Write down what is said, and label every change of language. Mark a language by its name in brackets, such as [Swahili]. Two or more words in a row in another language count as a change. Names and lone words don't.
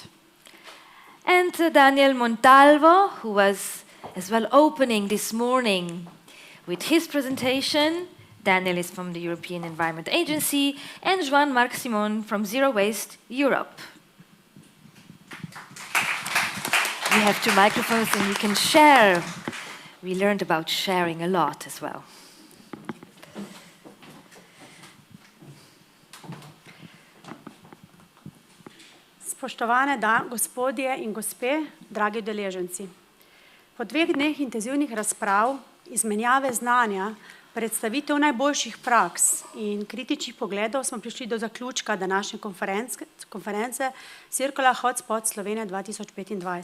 [English] And Daniel Montalvo, who was as well opening this morning with his presentation. Daniel is from the European Environment Agency, and Joan-Marc Simon from Zero Waste Europe. We have 2 microphones and you can share. We learned about sharing a lot as well. [Slovenian] Spoštovane gospodje in gospe, dragi udeleženci. Po 2 dneh intenzivnih razprav, izmenjave znanja, predstavitev najboljših praks in kritičnih pogledov smo prišli do zaključka današnje konference Circular Hotspot Slovenija 2025.